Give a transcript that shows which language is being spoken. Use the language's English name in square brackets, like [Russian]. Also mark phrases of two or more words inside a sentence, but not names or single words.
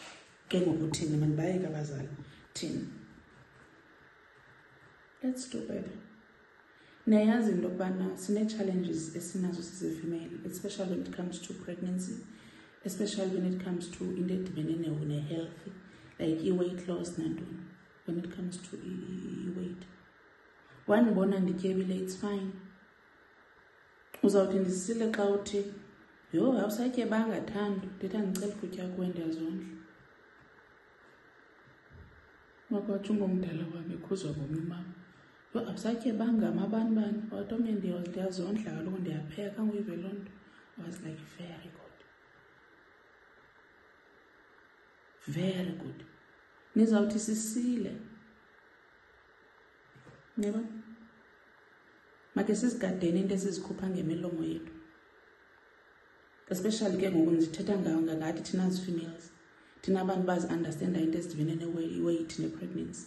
[English] Let's do better. [Xhosa] Niyazi into yokubana sine-challenges esinazo sisi-female, [English] especially when it comes to pregnancy, especially when it comes to [Xhosa] into edibene ne-health, [English] like i-weight loss nantoni, when it comes to i-weight. [Xhosa] Wanibona ndityebile, [English] it's fine. [Xhosa] Uzawuthi ndisile xa uthi, yo, awusatyebanga thando, ndithi andicela ukutya kuwe ndiyazondla. Wakwathi ungumdala wami ekhuzwa ngomi mama. Yo, awusatyebanga amabani, wathi omnye ndiyazondla kaloku ndiyapheka nguyive loo nto. [English] I was like, very good. Very good. [Xhosa] Nizawuthi sisile. Neba? Make sizigadeni into esizikhupha ngemilomo yethu. Especially ke ngoku ndithetha ngathi thina [English] as females. [Xhosa] Thina abantu bazi-understanda into ezidibene ne-weight ne-pregnancy.